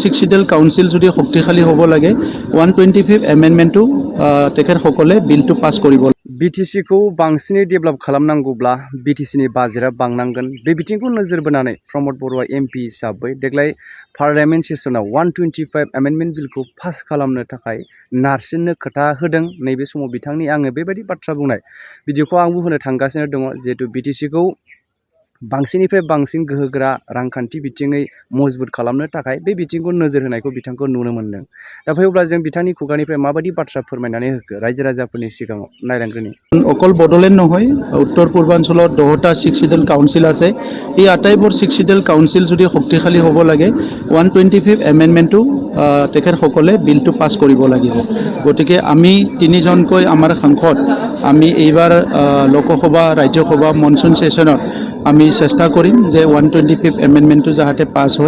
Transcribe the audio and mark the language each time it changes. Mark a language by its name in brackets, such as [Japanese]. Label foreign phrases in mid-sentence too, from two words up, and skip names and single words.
[Assamese] 6 কাউন্সিল যদি শক্তিশালী হ'ব লাগে 125 এমেন্ডমেন্টটো তেখেতসকলে বিলটো পাছ কৰিব। [Bodo] BTC खौ बांसिनै डेभेलप खालामनांगौब्ला BTC नि बाजेटआ बांनांगोन। बे बिथिंखौ नोजोर बोनानै प्रमद बर'आ MP हिसाबै देग्लाय पार्लियामेन्ट सेसनाव 125 एमेन्डमेन्ट बिलखौ पास खालामनो थाखाय नारसिननो खोथा होदों। नैबे समाव बिथांनि आङो बेबायदि बाथ्रा बुंनाय भिडिअखौ आंबो होनो थांगासिनो दङ। जिहेतु BTC खौ बांसिननिफ्राय बांसिन गोहोगोरा रांखान्थि बिथिङै मजबुत खालामनो थाखाय बे बिथिंखौ नोजोर होनायखौ बिथांखौ नुनो मोन्दों। दा फैयोब्ला जों बिथांनि खुगानिफ्राय माबायदि बाथ्रा फोरमायनानै होखो रायजो राजाफोरनि सिगाङाव नायलांग्रोनि। [Assamese] অকল বড়োলেণ্ড নহয়, উত্তৰ পূৰ্বাঞ্চলত 10টা 6 কাউন্সিল আছে। এই আটাইবোৰ 6 কাউন্সিল যদি শক্তিশালী হ'ব লাগে 125 এমেন্ডমেন্টটো তেখেতসকলে বিলটো পাছ কৰিব লাগিব। গতিকে আমি তিনিজনকৈ আমাৰ সাংসদ আমি এইবাৰ লোকসভা ৰাজ্যসভা মনচুন সেশনত আমি চেষ্টা কৰিম যে 125 এমেন্ডমেন্টটো যাতে পাছ হয়।